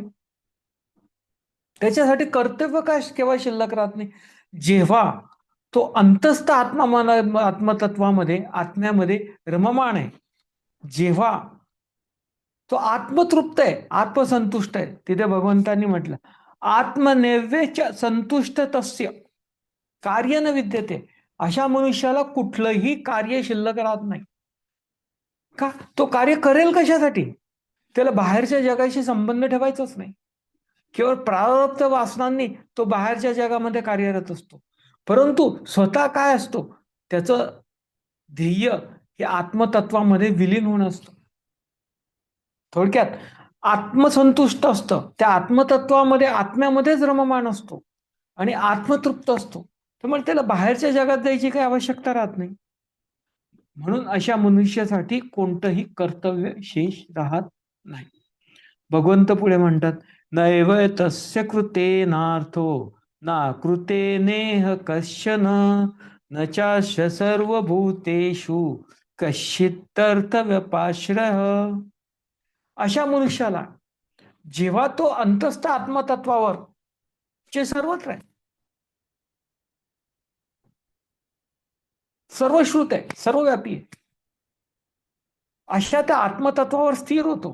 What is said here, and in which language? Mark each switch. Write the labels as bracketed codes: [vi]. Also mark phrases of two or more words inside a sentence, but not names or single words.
[mr] त्याच्यासाठी कर्तव्य काय केव्हा शिल्लक राहत नाही? जेव्हा तो अंतस्थ आत्मतत्वामध्ये आत्म्यामध्ये रममाण आहे, जेव्हा तो आत्मतृप्त आहे, आत्मसंतुष्ट आहे. तिथे भगवंतांनी म्हटलं [sa] आत्मनैवेच संतुष्ट तस्य कार्य न विद्यते. [mr] अशा मनुष्याला कुठलंही कार्य शिल्लक राहत नाही. का? तो कार्य करेल कशासाठी? त्याला बाहेरच्या जगाशी संबंध ठेवायचाच नाही. केवळ प्रारब्ध वासनांनी तो बाहेरच्या जगामध्ये कार्यरत असतो. परंतु स्वतः काय असतो? त्याचं ध्येय हे आत्मतत्वामध्ये विलीन होणं असतं. थोडक्यात आत्मसंतुष्ट असतं, त्या आत्मतत्वामध्ये आत्म्यामध्येच रममाण असतो आणि आत्मतृप्त असतो, त्यामुळे त्याला बाहेरच्या जगात जायची काही आवश्यकता राहत नाही. म्हणून अशा मनुष्यासाठी कोणतंही कर्तव्य शेष राहत नाही. भगवंत पुढे म्हणतात, [sa] नैव तस्य कृते नार्थो ना कृते नेह कश्चन न चास्य सर्वभूतेषु कश्चित् व्यपाश्रय. [mr] अशा मनुष्याला जेव्हा तो अंतस्थ आत्मतत्वावर जे सर्वत्र आहे, सर्वश्रुत आहे, सर्वव्यापी आहे, अशा त्या आत्मतत्वावर स्थिर होतो.